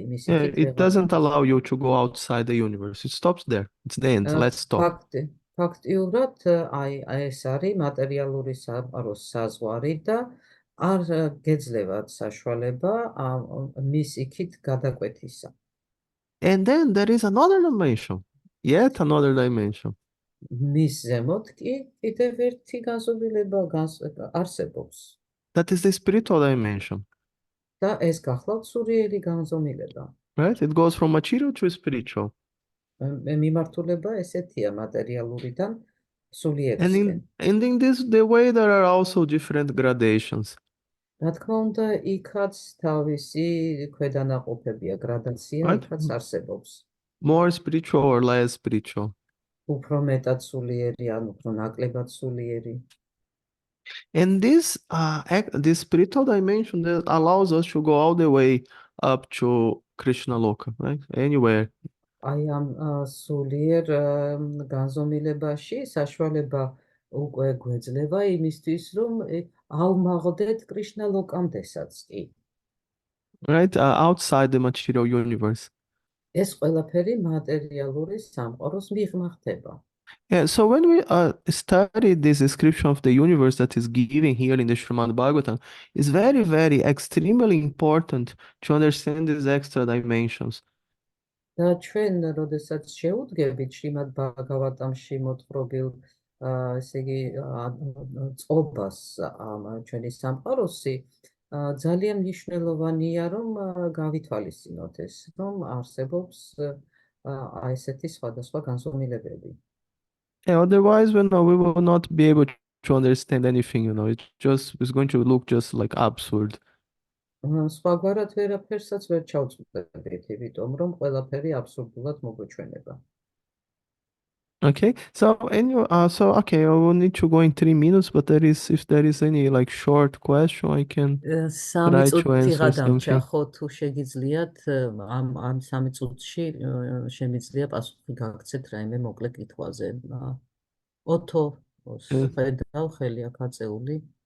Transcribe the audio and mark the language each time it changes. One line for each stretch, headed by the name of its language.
English: It doesn't allow you to go outside the universe. It stops there. It's the end. Let's stop.
Georgian: ფაქტიურად აი ეს არის მატერიალური სამყაროს საზღვარი და არ გეძლევათ საშუალება მის იქით გადაკვეთისა.
English: And then there is another dimension. Yet another dimension.
Georgian: მის ზემოთ კი კიდევ ერთი განზომილება არსებობს.
English: That is the spiritual dimension.
Georgian: და ეს გახლავთ სულიერი განზომილება.
English: Right? It goes from material to spiritual.
Georgian: მიმართულება ესეთია მატერიალურიდან სულიერისკენ.
English: And in this the way there are also different gradations.
Georgian: რა თქმა უნდა, იქაც თავისი ქვედანაყოფებია, გრადაცია იქაც არსებობს.
English: More spiritual or less spiritual.
Georgian: უფრო მეტად სულიერი ან უფრო ნაკლებად სულიერი.
English: And this spiritual dimension that allows us to go all the way up to Krishna Loka, right? Anywhere.
Georgian: აი ამ სულიერ განზომილებაში საშუალება უკვე გვეძლება იმისთვის, რომ ავმაღლდეთ კრიშნა ლოკამდესაც კი.
English: Right? Outside the material universe.
Georgian: ეს ყველაფერი მატერიალური სამყაროს მიღმა ხდება.
English: Yeah, so when we study this description of the universe that is given here in the Shrimad-Bhagavatam, it's very, very extremely important to understand these extra dimensions.
Georgian: და ჩვენ, როდესაც შევუდგებით შრიმად-ბჰაგავატამში მოთხრობილ ესე იგი წყობას ჩვენი სამყაროსი, ძალიან მნიშვნელოვანია, რომ გავითვალისწინოთ ეს, რომ არსებობს აი ესეთი სხვადასხვა განზომილებები.
English: Yeah, otherwise, we will not be able to understand anything, it's going to look just like absurd.
Georgian: სხვაგვარად ვერაფერსაც ვერ ჩავწვდებით, იმიტომ რომ ყველაფერი აბსურდულად მოგვეჩვენება.
English: Okay, so okay, I will need to go in 3 minutes, but if there is any like short question, I can try to answer something.
Georgian: თუ შეგიძლიათ ამ 3 წუთში შემიძლია პასუხი გაგცეთ რაიმე მოკლე კითხვაზე. ოთო ხედავ ხელი აქ აწეული.